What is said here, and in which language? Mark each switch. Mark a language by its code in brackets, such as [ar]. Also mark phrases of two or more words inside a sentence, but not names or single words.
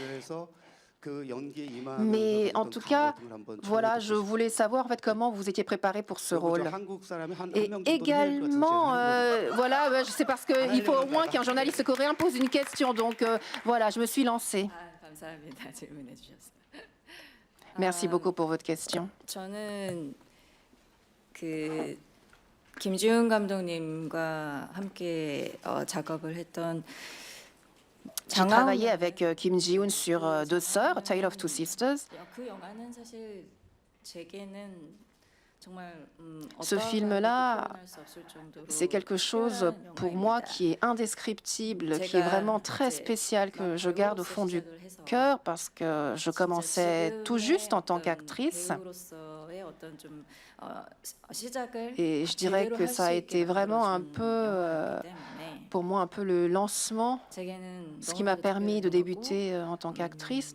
[fr] Mais en tout cas, voilà, je voulais savoir en fait comment vous étiez préparé pour ce rôle. Et également, voilà, c'est parce qu'il faut au moins qu'un journaliste coréen pose une question, donc voilà, je me suis lancée. Merci beaucoup pour votre question. [ko] 저는 김지훈 감독님과 함께 작업을 했던 [fr] J'ai travaillé avec Kim Ji-hoon sur Deux sœurs, Tale of Two Sisters. [ko] 그 영화는 사실 제게는 [fr] Ce film-là, c'est quelque chose pour moi qui est indescriptible, qui est vraiment très spécial, que je garde au fond du cœur parce que je commençais tout juste en tant qu'actrice. Et je dirais que ça a été vraiment un peu, pour moi, un peu le lancement, ce qui m'a permis de débuter en tant qu'actrice.